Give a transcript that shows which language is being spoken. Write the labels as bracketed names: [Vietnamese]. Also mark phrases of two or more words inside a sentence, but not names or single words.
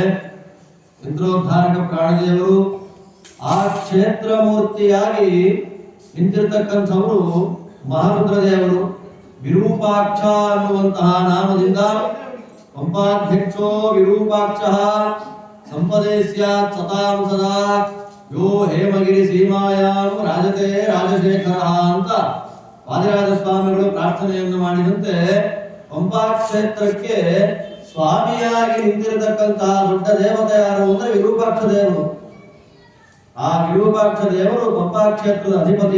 [Kannada] ಇಂದ್ರೋದ್ಧಾರಕ ಪ್ರಾಣದೇವರು ಆ ಕ್ಷೇತ್ರ ಮೂರ್ತಿಯಾಗಿ ನಿಂತಿರ್ತಕ್ಕಂಥವರು ಮಹಾರುದ್ರದೇವರು. ವಿರೂಪಾಕ್ಷ ಅನ್ನುವಂತಹ ನಾಮದಿಂದ [Sanskrit] ಪಂಪಾಧ್ಯಕ್ಷೋ ವಿರೂಪಾಕ್ಷ ಸಂಪದೇಸ್ಯಾತ್ ಸತಾಂ ಸದಾ ಯೋ ಹೇಮಗಿರಿ ಸೀಮಾಯಾಂ ರಾಜತೆ ರಾಜಶೇಖರ [Kannada] ಅಂತ ವಾದಿರಾಜ ಸ್ವಾಮಿಗಳು ಪ್ರಾರ್ಥನೆಯನ್ನು ಮಾಡಿದಂತೆ ಪಂಪಾ ಕ್ಷೇತ್ರಕ್ಕೆ ಸ್ವಾಮಿಯಾಗಿ ನಿಂತಿರತಕ್ಕಂತಹ ದೊಡ್ಡ ದೇವತೆ ಯಾರು ಅಂದ್ರೆ ವಿರೂಪಾಕ್ಷ ದೇವರು. ಆ ವಿರೂಪಾಕ್ಷ ದೇವರು ಪಂಪಾ ಕ್ಷೇತ್ರದ ಅಧಿಪತಿ.